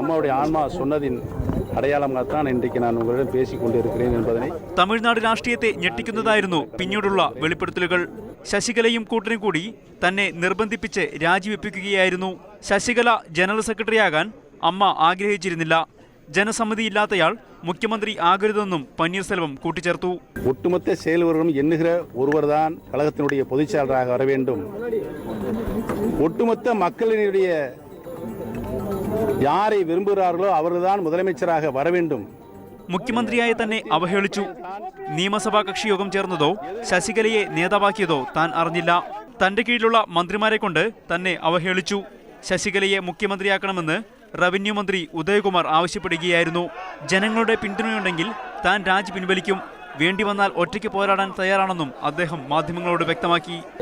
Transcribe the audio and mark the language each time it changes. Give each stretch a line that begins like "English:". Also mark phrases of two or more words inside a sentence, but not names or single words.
Malayalam: തമിഴ്നാട് രാഷ്ട്രീയത്തെ ഞെട്ടിക്കുന്നതായിരുന്നു പിന്നീടുള്ള വെളിപ്പെടുത്തലുകൾ. ശശികലയും കൂട്ടരും കൂടി തന്നെ നിർബന്ധിപ്പിച്ച് രാജിവെപ്പിക്കുകയായിരുന്നു. ശശികല ജനറൽ സെക്രട്ടറിയാകാൻ അമ്മ ആഗ്രഹിച്ചിരുന്നില്ല. ജനസമ്മതിയില്ലാത്തയാൾ മുഖ്യമന്ത്രി ആകരുതെന്നും പന്നീർസെൽവം കൂട്ടിച്ചേർത്തു.
Tamil: ഒട്ടുമൊത്ത செயல்வரும் எண்ணுகிற ஒருவர்தான் கழகத்தினுடைய பொதுச் செயலாளராக வர வேண்டும். ஒட்டுமொத்த மக்களினுடைய யாரை விரும்புகிறார்களோ அவர்தான் முதலமைச்சராக வர வேண்டும்.
Malayalam: മുഖ്യമന്ത്രിയായി തന്നെ അവഹേളിച്ചു. നിയമസഭാ കക്ഷിയോഗം ചേർന്നതോ ശശികലയെ നേതാവാക്കിയതോ താൻ അറിഞ്ഞില്ല. തന്റെ കീഴിലുള്ള മന്ത്രിമാരെ കൊണ്ട് തന്നെ അവഹേളിച്ചു. ശശികലയെ മുഖ്യമന്ത്രിയാക്കണമെന്ന് റവന്യൂ മന്ത്രി ഉദയകുമാർ ആവശ്യപ്പെടുകയായിരുന്നു. ജനങ്ങളുടെ പിന്തുണയുണ്ടെങ്കിൽ താൻ രാജി പിൻവലിക്കും, വേണ്ടി വന്നാൽ ഒറ്റയ്ക്ക് പോരാടാൻ തയ്യാറാണെന്നും അദ്ദേഹം മാധ്യമങ്ങളോട് വ്യക്തമാക്കി.